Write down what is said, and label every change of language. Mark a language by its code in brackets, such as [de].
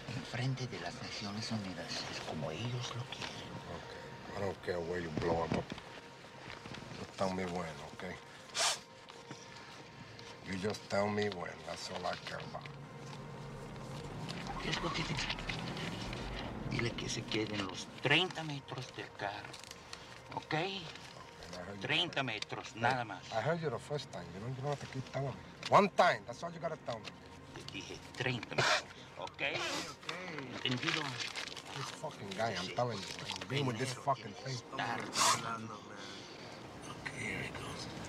[es] Frente de las Naciones Unidas, es como ellos lo quieren. [en] Okay. I don't care where you blow up, but just tell me when, okay? You just tell me when, that's all I care about. [es] ¿Qué es lo que te... Dile que se queden los 30 metros del carro, okay? 30 metros, nada más. [en] I heard you the first time, you don't have to keep telling me. One time, that's all you gotta tell me. [es] Te dije 30 metros. [en] Okay. This fucking guy, I'm telling you, I'm being with this fucking thing. Okay, here he goes.